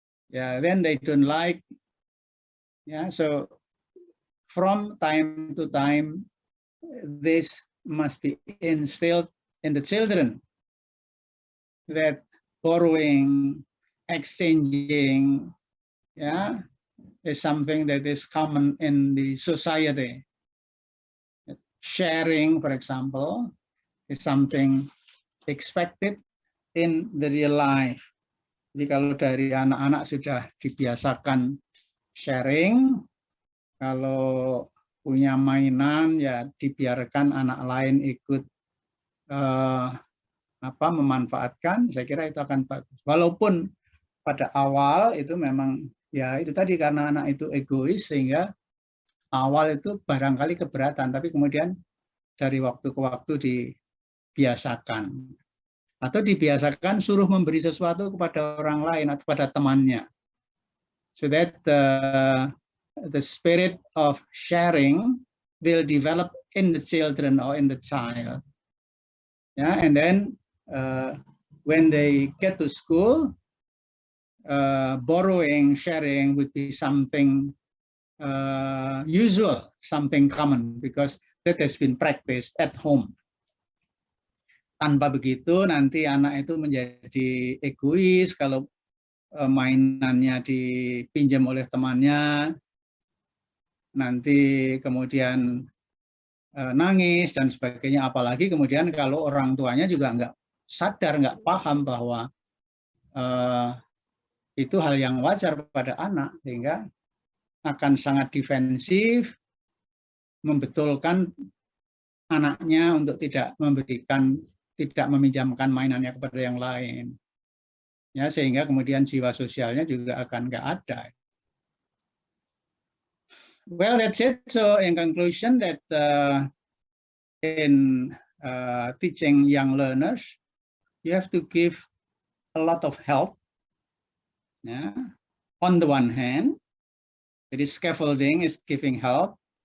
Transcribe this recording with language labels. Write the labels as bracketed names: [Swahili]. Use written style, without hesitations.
[English] Yeah, then they don't like. Yeah, so from time to time, this must be instilled in the children, that borrowing, exchanging, yeah, is something that is common in the society. Sharing, for example, is something expected in the real life. [Indonesian] Jadi kalau dari anak-anak sudah dibiasakan sharing, kalau punya mainan ya dibiarkan anak lain ikut memanfaatkan, saya kira itu akan bagus. Walaupun pada awal itu memang ya itu tadi, karena anak itu egois sehingga awal itu barangkali keberatan, tapi kemudian dari waktu ke waktu dibiasakan. Atau dibiasakan suruh memberi sesuatu kepada orang lain atau pada temannya. [English] So that the spirit of sharing will develop in the children or in the child. Yeah, and then when they get to school, borrowing, sharing would be something usual, something common, because that has been practiced at home. [Indonesian] Tanpa begitu nanti anak itu menjadi egois kalau mainannya dipinjam oleh temannya, nanti kemudian nangis dan sebagainya. Apalagi kemudian kalau orang tuanya juga nggak sadar, nggak paham bahwa itu hal yang wajar pada anak, sehingga akan sangat defensif, membetulkan anaknya untuk tidak meminjamkan mainannya kepada yang lain. Ya, sehingga kemudian jiwa sosialnya juga akan nggak ada. [English] Well, that's it. So in conclusion, that in teaching young learners, you have to give a lot of help. Yeah. On the one hand, it is scaffolding is giving help.